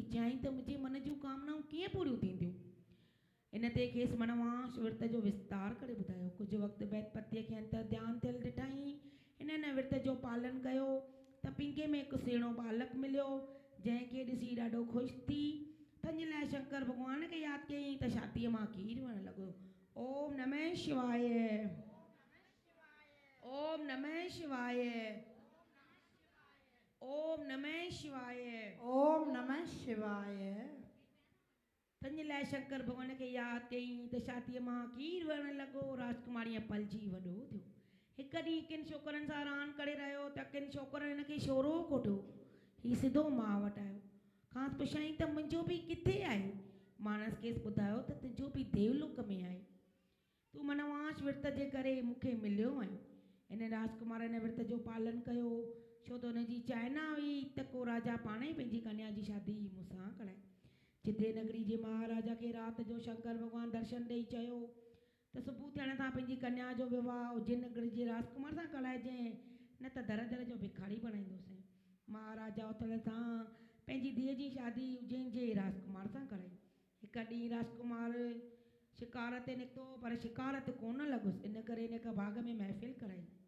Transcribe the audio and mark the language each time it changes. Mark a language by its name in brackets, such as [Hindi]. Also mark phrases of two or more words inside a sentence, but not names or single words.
[Sindhi] चयईं त मुंहिंजे मन जूं कामनाऊं कीअं पूरियूं थींदियूं। इन ते खेसि मनवांश विर्त जो विस्तार करे ॿुधायो। कुझु वक़्तु बैदि पतीअ खे अंतर ध्यानु थियलु ॾिठाई। हिन विर्त जो पालन कयो त पिंगे में हिकु सुहिणो बालक मिलियो, जंहिंखे ॾिसी ॾाढो ख़ुशि थी। तंहिंजे लाइ शंकर भॻवान खे यादि कयईं त छातीअ मां खीरु वहणु लॻो। [Sanskrit] ओम नमः शिवाय, ओम नमः शिवाय, ओम नमः शिवाय, ओम नमः शिवाय। [Sindhi] तंहिंजे लाइ शंकर भॻवान खे यादि कयईं त छातीअ मां खीरु वहणु लॻो। राजकुमारीअ पलजी वॾो थियो। हिकु ॾींहुं किन छोकिरनि सां रांदि करे रहियो त किन छोकिरनि हिन खे शोरो कोठो। हीउ सिधो मां वटि आयो। खां पुछाईं त मुंहिंजो पीउ किथे आहे। मानस खेसि ॿुधायो त तुंहिंजो पीउ देवलोक में आहे। तूं मनवांश विर्त जे करे मूंखे मिलियो आहे। इन राजकुमार इन विर्त जो पालन कयो छो त हुनजी चाइना हुई त को राजा पाण ई पंहिंजी कन्या जी शादी मूंसां कराए। जिते नगरी जे महाराजा खे राति जो शंकर भॻवानु दर्शन ॾेई चयो त सुबुह थियण सां पंहिंजी कन्या जो विवाह उज्जैन नगर जे राजकुमार सां कराइजांइ न त दर दर जो भिखारी बणाईंदोसीं। महाराजा उथण सां पंहिंजी धीअ जी शादी उज्जैन जे राजकुमार सां कराई। हिकु ॾींहुं राजकुमार शिकार ते निकितो पर शिकार ते कोन लॻुसि, इन करे इन हिक बाग़ में महफ़िल कराई।